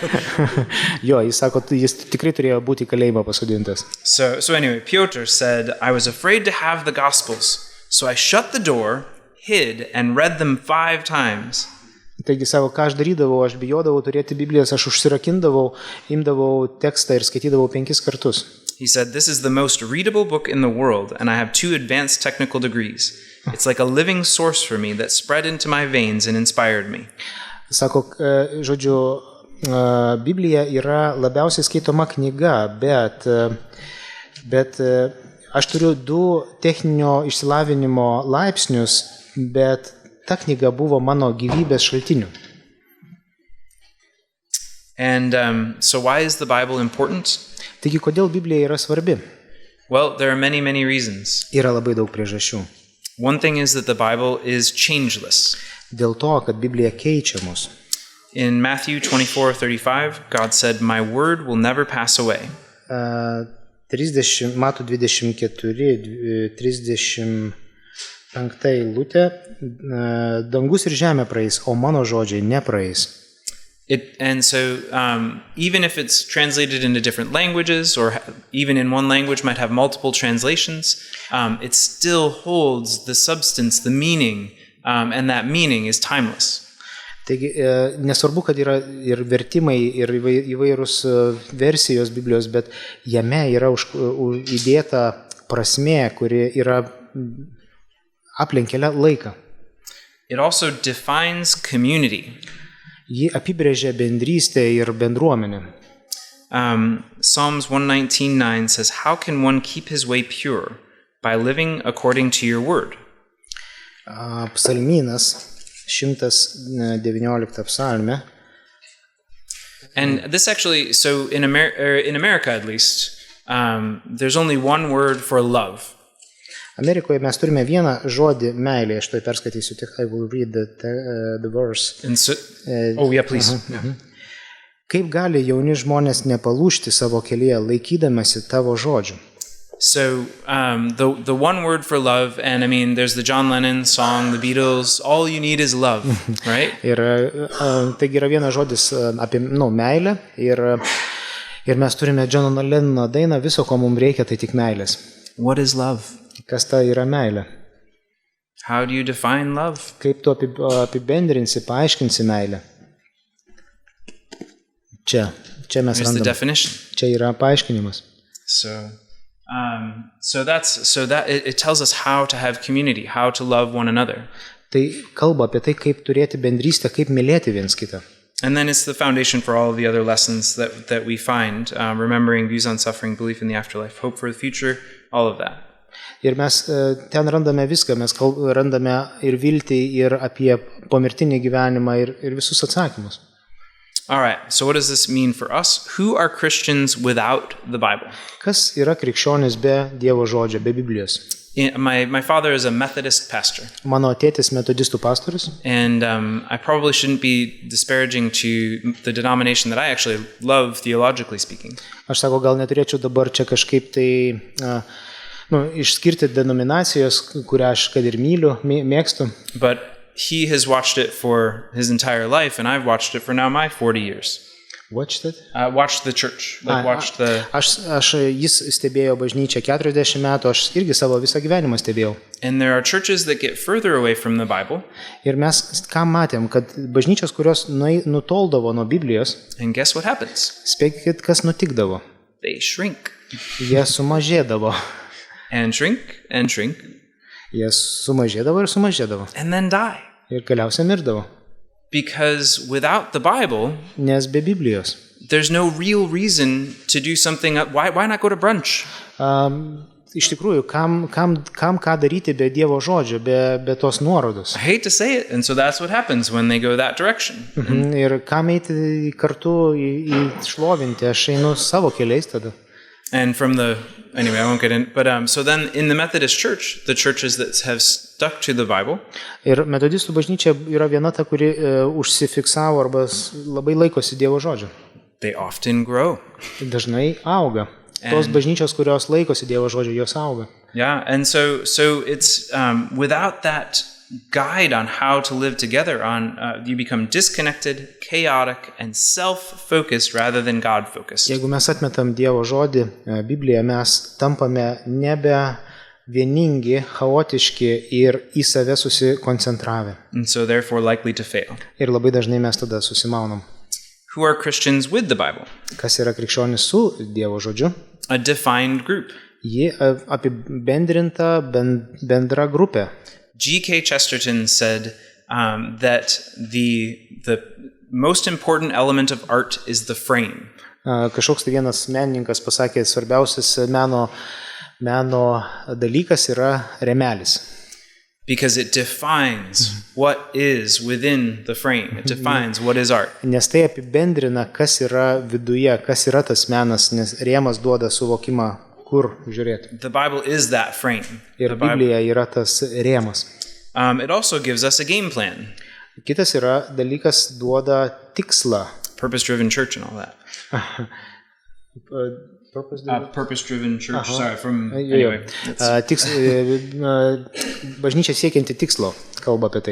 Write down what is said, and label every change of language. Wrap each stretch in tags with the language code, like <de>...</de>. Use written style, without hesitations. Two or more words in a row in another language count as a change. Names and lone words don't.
<lt>Jo, jis sako, jis tikrai turėjo būti į kalėjimą pasodintas.</lt> <en>So anyway, Piotr said, "I was afraid to have the Gospels, so I shut the door, hid, and read them 5 times."</en> <lt>Taigi savo, ką aš darydavau, aš bijodavau turėti Biblijas, aš užsirakindavau, imdavau tekstą ir skaitydavau 5 kartus.</lt> <en>He said, "This is the most readable book in the world, and I have 2 advanced technical degrees. It's like a living source for me that spread into my veins and inspired me."</en> <lt>Sako, žodžiu, Biblija yra labiausiai skaitoma knyga, bet aš turiu 2 techninio išsilavinimo laipsnius, bet ta knyga buvo mano gyvybės šaltiniu.</lt> <en>And so why is the Bible important?</en> <lt>Taigi, kodėl Biblija yra svarbi?</lt> <en>Well, there are many, many reasons.</en> <lt>Yra labai daug priežasčių.</lt> <en>One thing is that the Bible is changeless.</en> <lt>Dėl to, kad Biblija keičia mus.</lt> <en>In Matthew 24:35, God said, "My word will never pass away." 30,</en> <lt>Matų 24, 35 eilutė, dangus ir žemė praeis, o mano žodžiai nepraeis.</lt> <en>And so even if it's translated into different languages, or even in one language might have multiple translations, it still holds the substance, the meaning, and that meaning is timeless.</en> <lt>Taigi, nesvarbu, kad yra ir vertimai, ir įvairūs versijos Biblijos, bet jame yra įdėta prasmė, kuri yra aplenkia laiką.</lt> <en>It also defines community.</en> <lt>Ji apibrėžia bendrystę ir bendruomenę.</lt> <en>Psalms 119:9 says, "How can one keep his way pure? By living according to your word."</en> <lt>Psalmynas 119 psalme.</lt> <en>And this actually, so in America at least, there's only one word for love.</en> <lt>Amerikoje mes turime vieną žodį meilė, aš tai perskaitysiu, tik</lt> <en>I will read the verse. And so, oh yeah, please. Yeah.</en> <lt>Kaip gali jauni žmonės nepalūžti savo kelyje, laikydamasi tavo žodžių?</lt> <en>So the one word for love, and I mean, there's the John Lennon song, the Beatles, all you need is love, right?</en> <lt>Ir taigi yra vienas žodis apie meilę, ir mes turime Johno Lennono dainą, viso, ko mums reikia, tai tik meilės.</lt> <en>What is love?</en> <lt>Kas ta yra meilė?</lt> <en>How do you define love?</en> <lt>Kaip tu apibendrinsi, paaiškinsi meilę? Čia mes</lt> <en>Here's the</en> <lt>randame.</lt> <en>definition.</en> <lt>Čia yra paaiškinimas.</lt> <en>So it tells us how to have community, how to love one another.</en> <lt>Tai kalba apie tai, kaip turėti bendrystę, kaip mylėti viens kitą.</lt> <en>And then it's the foundation for all of the other lessons that we find, remembering, views on suffering, belief in the afterlife, hope for the future, all of that.</en> <lt>Ir mes ten randame viską, mes randame ir viltį, ir apie pomirtinį gyvenimą, ir visus atsakymus.</lt> <en>All right, so what does this mean for us? Who are Christians without the Bible?</en> <lt>Kas yra krikščionis be Dievo žodžio, be Biblijos?</lt> <en>My father is a Methodist pastor.</en> <lt>Mano tėtis metodistų pastorius.</lt> <en>And I probably shouldn't be disparaging to the denomination that I actually love, theologically speaking.</en> <lt>Aš sako, gal neturėčiau dabar čia kažkaip tai išskirti denominacijos, kurią aš kad ir myliu, mėgstu.</lt> <en>But he has watched it for his entire life, and I've watched it for now my 40 years. Watched it? Watched the church, watched the...</en> <lt>Jis stebėjo bažnyčią 40 metų, aš irgi savo visą gyvenimą stebėjau.</lt> <en>And there are churches that get further away from the Bible.</en> <lt>Ir mes ką matėm, kad bažnyčios, kurios nutoldavo nuo Biblijos,</lt> <en>and guess what happens?</en> <lt>Spėkit, kas nutikdavo?</lt> <en>They shrink.</en> <lt>Jie sumažėdavo.</lt> <en>And shrink, and shrink.</en> <lt>Jie sumažėdavo ir sumažėdavo.</lt> <en>And then die.</en> <lt>Ir galiausiai mirdavo.</lt> <en>Because without the Bible,</en> <lt>nes be Biblijos,</lt> <en>there's no real reason to do something. Why not go to brunch?</en> <lt>iš tikrųjų, kam ką daryti be Dievo žodžio, be tos nuorodos.</lt> <en>I hate to say it, and so that's what happens when they go that direction.</en> <lt>Ir kam eiti kartu į šlovinti, aš einu savo keliais tada.</lt> <en>And anyway, I won't get in, but so then in the Methodist Church, the churches that have stuck to the Bible,</en> <lt>Ir metodistų bažnyčia yra viena ta, kuri užsifiksavo arba labai laikosi Dievo žodžio.</lt> <en>they often grow.</en> <lt>Dažnai auga. Tos bažnyčios, kurios laikosi Dievo žodžio, jos auga.</lt> <en>Yeah, and so it's without that guide on how to live together, you become disconnected, chaotic, and self-focused rather than God-focused.</en> <lt>Jeigu mes atmetam Dievo žodį, Bibliją, mes tampame nebe vieningi, chaotiški ir į save susikoncentravę.</lt> <en>And so therefore likely to fail.</en> <lt>Ir labai dažnai mes tada susimaunam.</lt> <en>Who are Christians with the Bible?</en> <lt>Kas yra krikščionis su Dievo žodžiu?</lt> <en>A defined group.</en> <lt>Ji apibendrinta bendra grupė.</lt> <en>G.K. Chesterton said that the most important element of art is the frame.</en> <lt>Kažkoks tai vienas menininkas pasakė, svarbiausias meno dalykas yra rėmelis.</lt> <en>Because it defines what is within the frame. It defines what is art.</en> <lt>Nes tai apibendrina, kas yra viduje, kas yra tas menas, nes rėmas duoda suvokimą, kur žiūrėti.</lt> <en>The Bible is that frame.</en> <lt>Ir Biblija yra tas rėmas.</lt> <en>It also gives us a game plan.</en> <lt>Kitas yra dalykas, duoda tikslą.</lt> <en>Purpose-driven church and all that. Purpose-driven church. Sorry, from anyway.</en> <lt>Bažnyčia siekianti tikslo, kalba apie tai.</lt>